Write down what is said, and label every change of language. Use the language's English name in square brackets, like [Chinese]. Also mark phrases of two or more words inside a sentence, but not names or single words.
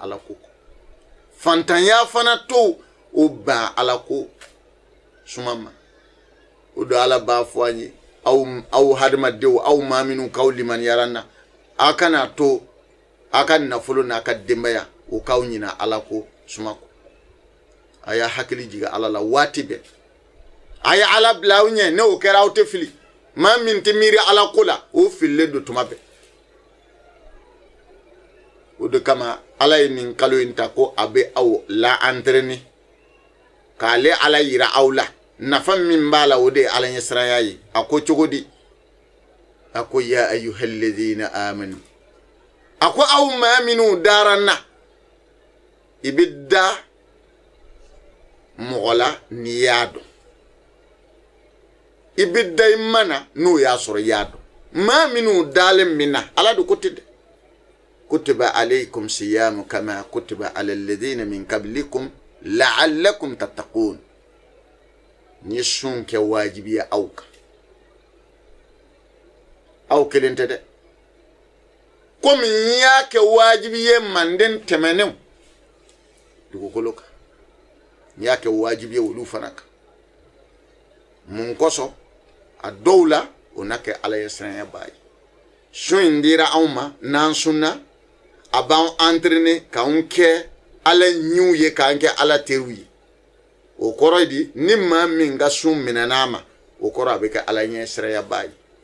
[Bambara] ala ko kɔ fantanya fana t'o o ban ala ko suma ma o do ala b'a fɔ an ye aw hadamadenw aw maa minnu k'aw limaniyara n na a kana to a ka nafolo n'a ka denbaya o k'aw ɲinɛ ala ko suma kɔ a y'a hakili jigin ala la waati bɛɛ a ye ala bila aw ɲɛ n'o kɛra aw tɛ fili maa min tɛ miiri ala ko la o fililen do tuma bɛɛ o de kama ala ye nin kalo in ta ko a bɛ aw la entraîner k'ale ala yira aw la nafa min b'a la o de ye ala ɲɛsiranya ye a ko cogo di a ko [Arabic] يا أيها الذين آمنوا [Bambara] a ko aw maa minnu dara n na i bɛ da mɔgɔ la n'i y'a dɔn i bɛ da i ma na n'o y'a sɔrɔ i y'a dɔn maa minnu dalen min na ala de ko ten dɛ [Arabic] كتب عليكم الصيام كما كتب على الذين من قبلكم لعلكم تتقون [Bambara] ni sun kɛ wajibiya aw kan aw kelen tɛ dɛ komi n y'a kɛ wajibi ye manden tɛmɛnenw dugukolo kan n y'a kɛ wajibi ye olu fana kan mun kosɔn a dɔw la o na kɛ ala ye siranya b'a ye sun in dira anw ma n'an sunna a b'an entraîner k'anw kɛ ala ɲiw ye k'an kɛ ala teriw ye o kɔrɔ ye di ni maa min ka sun minɛn'a ma o kɔrɔ a bɛ kɛ ala ɲɛ siranya b'a ye